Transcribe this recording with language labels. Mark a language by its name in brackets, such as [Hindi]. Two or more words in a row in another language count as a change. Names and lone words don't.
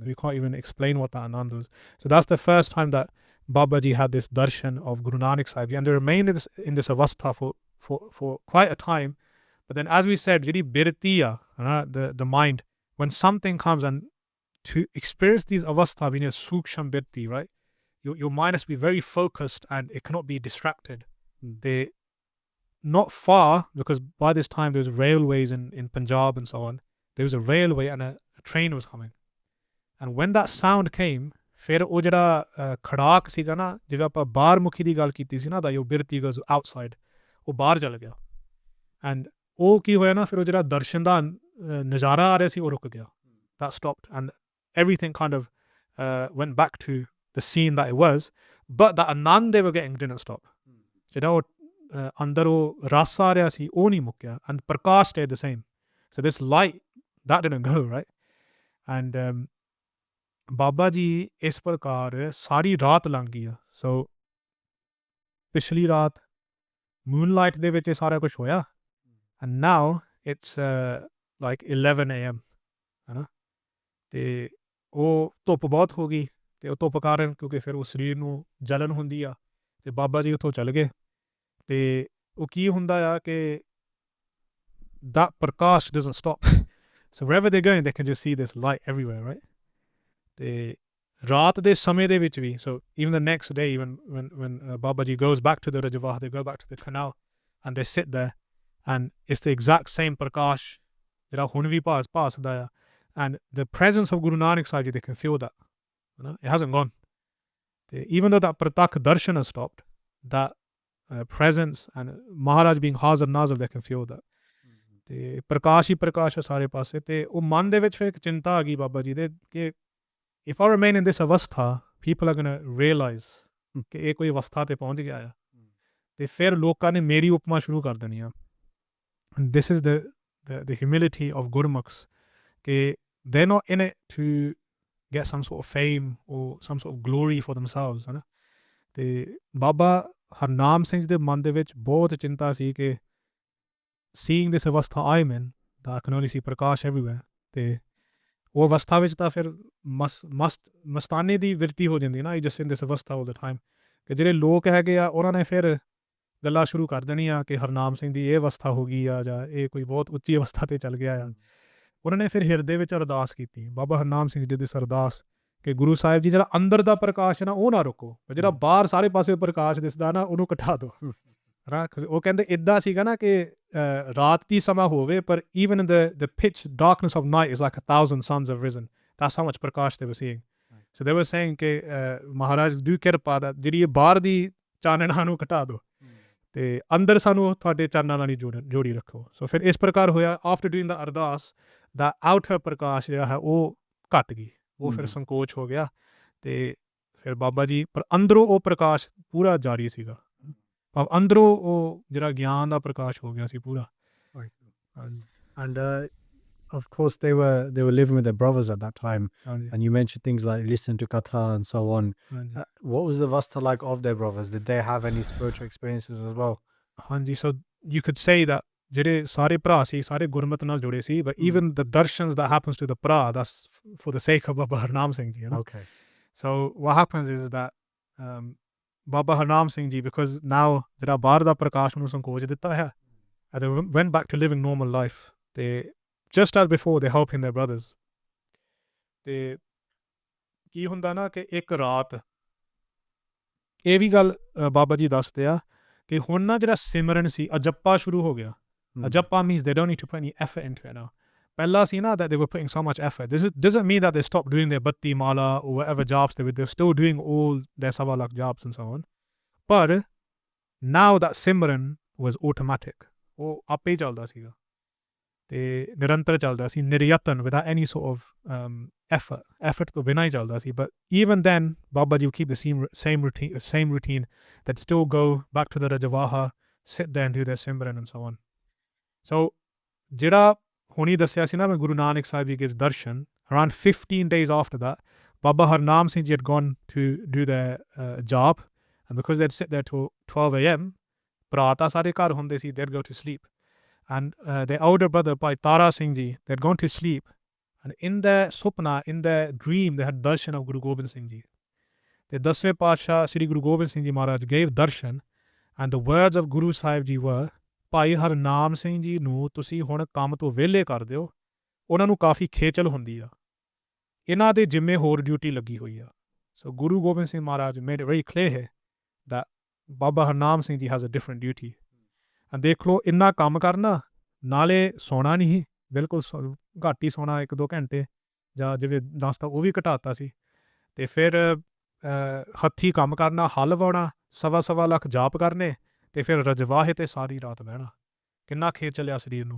[English] We can't even explain what that ਆਨੰਦ was. So that's the first time that Baba Ji had this darshan of Guru Nanak Sahib Ji, and they remained in this avastha for quite a time. But then as we said, [Punjabi] ਜਿਹੜੀ ਬਿਰਤੀ ਆ, [English] the mind, when something comes, and to experience these avastha being a [Punjabi] ਸੂਖਮ ਬਿਰਤੀ, [English] right? Your mind has to be very focused and it cannot be distracted. They not far, because by this time there was railways in Punjab and so on. There was a railway and a train was coming. And when that sound came, [Punjabi] ਫਿਰ ਉਹ ਜਿਹੜਾ ਖੜਾਕ ਸੀਗਾ ਨਾ, ਜਿਵੇਂ ਆਪਾਂ ਬਾਹਰ ਮੁਖੀ ਦੀ ਗੱਲ ਕੀਤੀ ਸੀ ਨਾ, ਦਾ ਯੋ ਬਿਰਤੀ [English] goes outside, [Punjabi] ਉਹ ਬਾਹਰ ਚਲ ਗਿਆ। ਐਂਡ ਉਹ ਕੀ ਹੋਇਆ ਨਾ, ਫਿਰ ਉਹ ਜਿਹੜਾ ਦਰਸ਼ਨ ਦਾ ਨਜ਼ਾਰਾ ਆ ਰਿਹਾ ਸੀ ਉਹ ਰੁਕ ਗਿਆ। [English] That stopped and everything kind of went back to the scene that it was, but that anand they were getting didn't stop. [Punjabi] ਜਿਹੜਾ ਉਹ ਅੰਦਰ ਉਹ ਰਸ ਆ ਰਿਹਾ ਸੀ ਉਹ ਨਹੀਂ ਮੁੱਕਿਆ, [English] and ਪ੍ਰਕਾਸ਼ stayed the same. So this light that didn't go, right? [Punjabi] And ਬਾਬਾ ਜੀ ਇਸ ਪ੍ਰਕਾਰ ਸਾਰੀ ਰਾਤ ਲੰਘ ਗਈ ਆ। ਸੋ ਪਿਛਲੀ ਰਾਤ ਮੂਨਲਾਈਟ ਦੇ ਵਿੱਚ ਇਹ ਸਾਰਾ ਕੁਛ ਹੋਇਆ, [English] and now it's like 11 AM, [Punjabi] ਹੈ ਨਾ। ਅਤੇ ਉਹ ਧੁੱਪ ਬਹੁਤ ਹੋ ਗਈ, ਤੇ ਉਹ ਧੁੱਪ ਕਾਰਨ, ਕਿਉਂਕਿ ਫਿਰ ਉਹ ਸਰੀਰ ਨੂੰ ਜਲਨ ਹੁੰਦੀ ਆ, ਤੇ ਬਾਬਾ ਜੀ ਉੱਥੋਂ ਚੱਲ ਗਏ। ਤੇ ਉਹ ਕੀ ਹੁੰਦਾ ਆ ਕਿ [English] that prakash doesn't stop. So wherever they're going, they can just see this light everywhere, right? [Punjabi] ਤੇ ਰਾਤ ਦੇ ਸਮੇਂ ਦੇ ਵਿੱਚ ਵੀ, [English] so even the next day, when Baba Ji goes back to the Rajavaha, they go back to the canal and they sit there, and it's the exact same prakash [Punjabi] ਜਿਹੜਾ ਹੁਣ ਵੀ ਭਾਸਦਾ ਆ, [English] and the presence of Guru Nanak Sahib Ji, they can feel that, you know, it hasn't gone. ਤੇ even though that [Punjabi] ਪ੍ਰਤੱਖ ਦਰਸ਼ਨ [English] has stopped, that presence and Maharaj being [Punjabi] ਹਾਜ਼ਰ ਨਾਜ਼ਰ, [English] they can feel that. [Punjabi] ਤੇ ਪ੍ਰਕਾਸ਼ ਹੀ ਪ੍ਰਕਾਸ਼ ਹੈ ਸਾਰੇ ਪਾਸੇ। ਤੇ ਉਹ ਮਨ ਦੇ ਵਿੱਚ ਫਿਰ ਇੱਕ ਚਿੰਤਾ ਆ ਗਈ ਬਾਬਾ ਜੀ ਦੇ ਕਿ [English] if I remain in this ਅਵਸਥਾ, people are going to realize [Punjabi] ਕਿ ਇਹ ਕੋਈ ਅਵਸਥਾ ਤੇ ਪਹੁੰਚ ਗਿਆ ਆ, ਤੇ ਫਿਰ ਲੋਕਾਂ ਨੇ ਮੇਰੀ ਉਪਮਾ ਸ਼ੁਰੂ ਕਰ ਦੇਣੀ ਆ। [English] This is the humility of Gurmukhs, ਕਿ they're not in it to get some sort of fame or some sort of glory for themselves, [Punjabi] ਹੈ ਨਾ। ਤੇ ਬਾਬਾ ਹਰਨਾਮ ਸਿੰਘ ਦੇ ਮਨ ਦੇ ਵਿੱਚ ਬਹੁਤ ਚਿੰਤਾ ਸੀ ਕਿ [English] seeing this ਅਵਸਥਾ I'm in, that I can only see ਪ੍ਰਕਾਸ਼ everywhere, [Punjabi] ਤੇ ਉਹ ਅਵਸਥਾ ਵਿੱਚ ਤਾਂ ਫਿਰ ਮਸਤਾਨੇ ਦੀ ਵਿਰਤੀ ਹੋ ਜਾਂਦੀ ਨਾ, [English] just in this ਅਵਸਥਾ all the time, [Punjabi] ਕਿ ਜਿਹੜੇ ਲੋਕ ਹੈਗੇ ਆ ਉਹਨਾਂ ਨੇ ਫਿਰ ਗੱਲਾਂ ਸ਼ੁਰੂ ਕਰ ਦੇਣੀਆਂ ਕਿ ਹਰਨਾਮ ਸਿੰਘ ਦੀ ਇਹ ਅਵਸਥਾ ਹੋ ਗਈ ਆ, ਜਾਂ ਇਹ ਕੋਈ ਬਹੁਤ ਉੱਚੀ ਅਵਸਥਾ ਤੇ ਚੱਲ ਗਿਆ ਆ। ਉਹਨਾਂ ਨੇ ਫਿਰ ਹਿਰਦੇ ਵਿੱਚ ਅਰਦਾਸ ਕੀਤੀ, ਬਾਬਾ ਹਰਨਾਮ ਸਿੰਘ ਜੀ ਦੀ ਅਰਦਾਸ ਕਿ ਗੁਰੂ ਸਾਹਿਬ ਜੀ ਜਿਹੜਾ ਅੰਦਰ ਦਾ ਪ੍ਰਕਾਸ਼ ਹੈ ਨਾ ਉਹ ਨਾ ਰੋਕੋ, ਜਿਹੜਾ ਬਾਹਰ ਸਾਰੇ ਪਾਸੇ ਪ੍ਰਕਾਸ਼ ਦਿਸਦਾ ਨਾ ਉਹਨੂੰ ਘਟਾ ਦਿਓ। ਉਹ ਕਹਿੰਦੇ ਇੱਦਾਂ ਸੀਗਾ ਨਾ ਕਿ ਰਾਤ ਦੀ ਸਮਾਂ ਹੋਵੇ, ਪਰ [English] even in the pitch darkness of night is like 1,000 suns have risen. That's how much prakash they were seeing. So they were saying [Punjabi] ਕਿ ਮਹਾਰਾਜ do ਕਿਰਪਾ ਦਾ ਜਿਹੜੀ ਇਹ ਬਾਹਰ ਦੀ ਚਾਨਣਾ ਨੂੰ ਘਟਾ ਦਿਓ, ਤੇ ਅੰਦਰ ਸਾਨੂੰ ਤੁਹਾਡੇ ਚਰਨਾਂ ਨਾਲ ਹੀ ਜੋੜੀ ਰੱਖੋ। ਸੋ ਫਿਰ ਇਸ ਪ੍ਰਕਾਰ ਹੋਇਆ, [English] after doing the [Punjabi] ਅਰਦਾਸ ਦਾ outer ਪ੍ਰਕਾਸ਼ ਜਿਹੜਾ ਹੈ ਉਹ ਘਟ ਗਈ, ਉਹ ਫਿਰ ਸੰਕੋਚ ਹੋ ਗਿਆ, ਤੇ ਫਿਰ ਬਾਬਾ ਜੀ ਪਰ ਅੰਦਰੋਂ ਉਹ ਪ੍ਰਕਾਸ਼ ਪੂਰਾ ਜਾਰੀ ਸੀਗਾ, ਅੰਦਰੋਂ ਉਹ ਜਿਹੜਾ ਗਿਆਨ ਦਾ ਪ੍ਰਕਾਸ਼ ਹੋ ਗਿਆ ਸੀ ਪੂਰਾ। [English] And of course they were living with their brothers at that time, and you mentioned things like listen to katha and so on. What was the avastha like of their brothers? Did they have any spiritual experiences as well? [Punjabi] ਹਾਂਜੀ, [English] so you could say that [Punjabi] ਜਿਹੜੇ ਸਾਰੇ ਭਰਾ ਸੀ ਸਾਰੇ ਗੁਰਮਤ ਨਾਲ ਜੁੜੇ ਸੀ, [English] but even the darshans that happens to the ਭਰਾ, that's for the sake of Baba Harnam Singh Ji, you know? Okay. So what happens is that Baba Harnam Singh Ji, because now [Punjabi] ਜਿਹੜਾ ਬਾਹਰ ਦਾ ਪ੍ਰਕਾਸ਼ ਉਹਨੂੰ ਸੰਕੋਚ ਦਿੱਤਾ ਹੈ, [English] and they went back to living normal life, ਤੇ just as before they helping their brothers। [Punjabi] ਤੇ ਕੀ ਹੁੰਦਾ ਨਾ ਕਿ ਇੱਕ ਰਾਤ ਇਹ ਵੀ ਗੱਲ ਬਾਬਾ ਜੀ ਦੱਸਦੇ ਆ ਕਿ ਹੁਣ ਨਾ ਜਿਹੜਾ ਸਿਮਰਨ ਸੀ ਅਜੱਪਾ ਸ਼ੁਰੂ ਹੋ ਗਿਆ। [English] ਅਜੱਪਾ means they don't need to put any effort into it now. [Punjabi] ਪਹਿਲਾਂ ਸੀ ਨਾ [English] that they were putting so much effort. This doesn't mean that they stopped doing their [Punjabi] ਬੱਤੀ ਮਾਲਾ [English] or whatever jobs they're still doing all their [Punjabi] ਸਵਾ ਲੱਖ [English] jobs and so on, but now that simran was automatic, [Punjabi] ਉਹ ਆਪੇ ਹੀ ਚੱਲਦਾ ਸੀਗਾ ਤੇ ਨਿਰੰਤਰ ਚੱਲਦਾ ਸੀ, ਨਿਰਯਤਨ, [English] without any sort of effort [Punjabi] ਤੋਂ ਬਿਨਾਂ ਹੀ ਚੱਲਦਾ ਸੀ। [English] But even then Baba Ji would keep the same routine, that still go back to the Rajavaha, sit there and do their simran and so on. So [Punjabi] ਜਿਹੜਾ ਹੁਣੀ ਦੱਸਿਆ ਸੀ ਨਾ ਮੈਂ [English] Guru Nanak Sahib Ji gives darshan, around 15 days after that Baba Harnam Singh Ji had gone to do their job, and because they'd sit there till 12 AM, [Punjabi] ਭਰਾ ਤਾਂ ਸਾਰੇ ਘਰ ਹੁੰਦੇ ਸੀ, [English] they'd go to sleep, and their older brother Bhai Tara Singh Ji, they'd gone to sleep, and in their supna, in their dream, they had darshan of Guru Gobind Singh Ji. The [Punjabi] 10ਵੇਂ ਪਾਤਸ਼ਾਹ [English] Shri Guru Gobind Singh Ji Maharaj gave darshan, and the words of Guru Sahib Ji were, [Punjabi] ਭਾਈ ਹਰਨਾਮ ਸਿੰਘ ਜੀ ਨੂੰ ਤੁਸੀਂ ਹੁਣ ਕੰਮ ਤੋਂ ਵਿਹਲੇ ਕਰ ਦਿਓ, ਉਹਨਾਂ ਨੂੰ ਕਾਫੀ ਖੇਚਲ ਹੁੰਦੀ ਆ, ਇਹਨਾਂ ਦੇ ਜਿੰਮੇ ਹੋਰ ਡਿਊਟੀ ਲੱਗੀ ਹੋਈ ਆ। [English] So Guru Gobind Singh Maharaj made it very clear ਹੈ that Baba Harnam Singh Ji has a different duty। [Punjabi] ਦੇਖ ਲਓ ਇੰਨਾ ਕੰਮ ਕਰਨਾ, ਨਾਲੇ ਸੌਣਾ ਨਹੀਂ, ਬਿਲਕੁਲ ਘੱਟ ਹੀ ਸੌਣਾ, 1-2 ਘੰਟੇ, ਜਾਂ ਜਿਵੇਂ ਦੱਸਤਾ ਉਹ ਵੀ ਘਟਾਤਾ ਸੀ, ਤੇ ਫਿਰ ਹੱਥੀਂ ਕੰਮ ਕਰਨਾ, ਹਲ ਵਾਉਣਾ, 1.25 ਲੱਖ ਜਾਪ ਕਰਨੇ, ਤੇ ਫਿਰ ਰਜਵਾਹੇ ਤੇ ਸਾਰੀ ਰਾਤ ਬਹਿਣਾ, ਕਿੰਨਾ ਖੇਚ ਚੱਲਿਆ ਸਰੀਰ ਨੂੰ।